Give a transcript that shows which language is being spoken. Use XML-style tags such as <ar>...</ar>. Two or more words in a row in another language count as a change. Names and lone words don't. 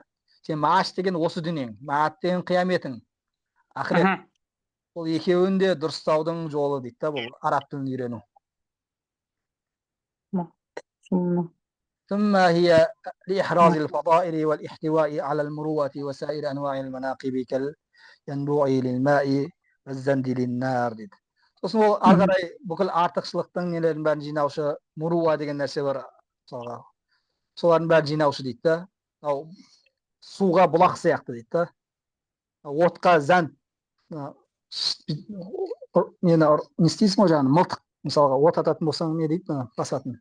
<kk>Сен мааш деген осы дүниең, маат деген қияметің, ақырет. Ол екеуін де дұрыстаудың жолы дейді да, бұл араб тілін үйрену.</kk> <ar>ثم هي لإحراز الفضائل والاحتواء على المروءة وسائر أنواع المناقب كالينبوع للماء والزند للنار дейді.</ar> <kk>Сосын ол ары қарай бүкіл артықшылықтың нелерін бәрін жинаушы, мұруа деген нәрсе бар, мысалға. Солардың бәрін жинаушы дейді да. Суға бұлақ сияқты дейді да. Отқа зәнд нені не істейсің ғой, жаңағы мылтық, мысалға от ататын болсаң не дейді, басатын.</kk>